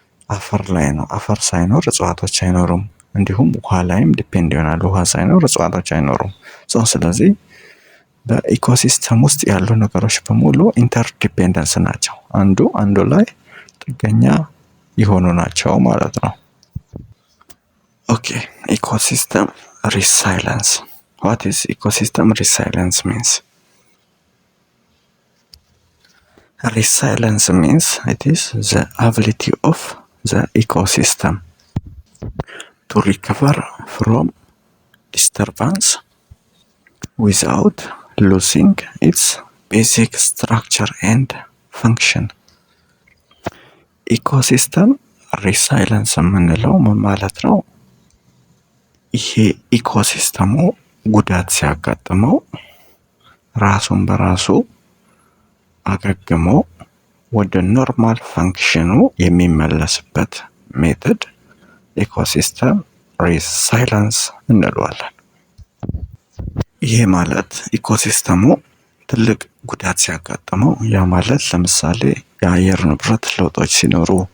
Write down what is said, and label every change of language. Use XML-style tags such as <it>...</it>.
<am>አፈር ላይ ነው። አፈር ሳይኖር እጽዋቶች አይኖሩም። እንዲሁም ውሃ ላይም ዲፔንድ ይሆናሉ። ውሃ ሳይኖር እጽዋቶች አይኖሩም። ስለዚህ በኢኮሲስተም ውስጥ ያሉ ነገሮች በሙሉ ኢንተርዲፔንደንስ ናቸው። አንዱ ላይ ጥገኛ የሆኑ ናቸው ማለት ነው።</am> <en>ኦኬ ኢኮሲስተም ሪሳይለንስ ዋት ኢዝ ኢኮሲስተም ሪሳይለንስ ሚንስ? Resilience means it is the ability of the ecosystem to recover from disturbance without losing its basic structure and function።</en> <am>ኢኮሲስተም ሪሳይለንስ የምንለው ምን ማለት ነው? ይሄ ኢኮሲስተሙ ጉዳት ሲያጋጥመው ራሱን በራሱ አገግሞ ወደ ኖርማል ፈንክሽኑ የሚመለስበት ሜተድ ኢኮሲስተም ሪሳይለንስ እንለዋለን። ይሄ ማለት ኢኮሲስተሙ ትልቅ ጉዳት ሲያጋጥመው፣ ያ ማለት ለምሳሌ የአየር ንብረት ለውጦች ሲኖሩ፣</am>